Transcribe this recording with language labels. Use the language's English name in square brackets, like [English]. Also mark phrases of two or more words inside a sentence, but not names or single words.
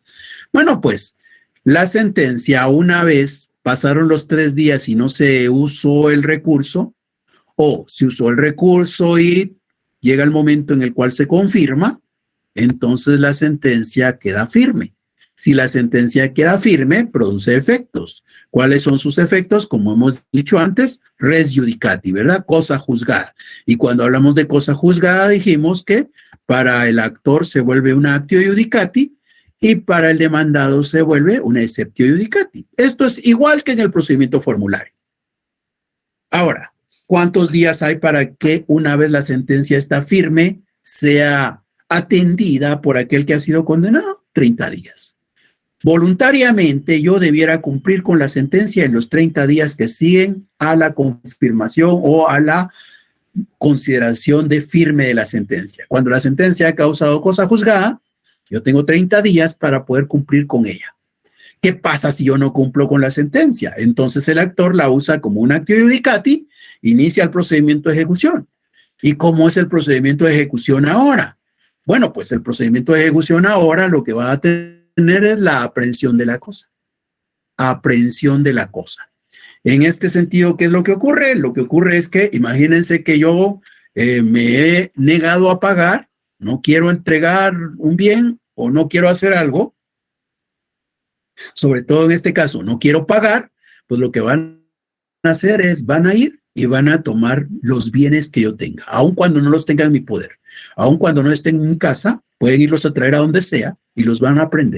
[Spanish] Bueno, pues la sentencia, una vez pasaron los 3 días y no se usó el recurso, o se usó el recurso y llega el momento en el cual se confirma, entonces la sentencia queda firme. Si la sentencia queda firme, produce efectos. ¿Cuáles son sus efectos? Como hemos dicho antes, [Latin] res judicati, [Spanish] ¿verdad? Cosa juzgada. Y cuando hablamos de cosa juzgada, dijimos que para el actor se vuelve una [Latin] actio judicati [Spanish] y para el demandado se vuelve una [Latin] exceptio judicati. [Spanish] Esto es igual que en el procedimiento formulario. Ahora, ¿cuántos días hay para que una vez la sentencia está firme sea atendida por aquel que ha sido condenado? 30 días. Voluntariamente yo debiera cumplir con la sentencia en los 30 días que siguen a la confirmación o a la consideración de firme de la sentencia. Cuando la sentencia ha causado cosa juzgada, yo tengo 30 días para poder cumplir con ella. ¿Qué pasa si yo no cumplo con la sentencia? Entonces el actor la usa como un [Latin] actio judicati, [Spanish] inicia el procedimiento de ejecución. ¿Y cómo es el procedimiento de ejecución ahora? Bueno, pues el procedimiento de ejecución ahora lo que va a tener es la aprehensión de la cosa. Aprehensión de la cosa. En este sentido, ¿qué es lo que ocurre? Lo que ocurre es que imagínense que yo me he negado a pagar, no quiero entregar un bien o no quiero hacer algo, sobre todo en este caso, no quiero pagar, pues lo que van a hacer es, van a ir y van a tomar los bienes que yo tenga, aun cuando no los tenga en mi poder, aun cuando no estén en mi casa, pueden irlos a traer a donde sea y los van a prender.